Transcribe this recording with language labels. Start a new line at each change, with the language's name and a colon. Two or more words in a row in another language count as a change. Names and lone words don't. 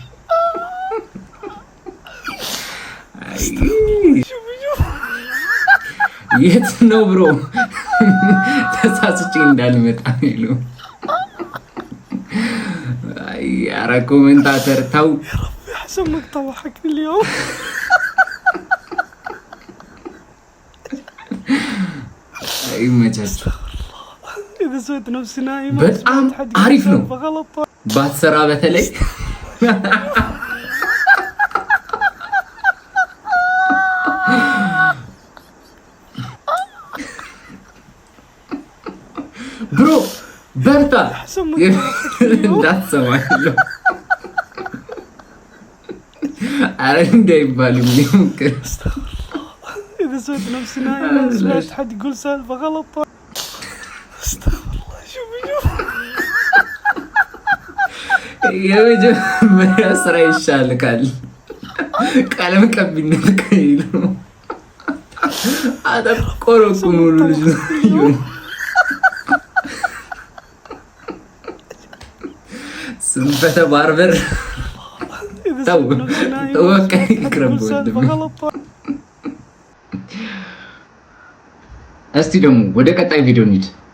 Amharic: የት ነው ብሮ? ተሳስቼ እንዳልመጣ ነው። አይ ኧረ ኮሜንታተር ተው።
Arabic: احسن ما تضحكني اليوم.
Amharic: ይመቻችሁ።
Arabic: اذا سويت نفسي نايم
Amharic: በጣም አሪፍ ነው ባትሰራ በተለይ ብሮ በርታ እንዳትሰማኝ ነው። ኧረ እንዳይባልም ሊሞክር
Arabic: اذا سويت نفسي نايم سمعت حد يقول سالفه غلط. استغفر الله. شوف
Amharic: የመጀመሪያ ስራ ይሻልካል። ቀለም ቀቢነት ከይሉ አጠቆሮ ሙሉ ልጅ ነው። ስንፈተ ባርበር ተወቀይ ይቅረብ። እስቲ ደግሞ ወደ ቀጣይ ቪዲዮ እንሂድ።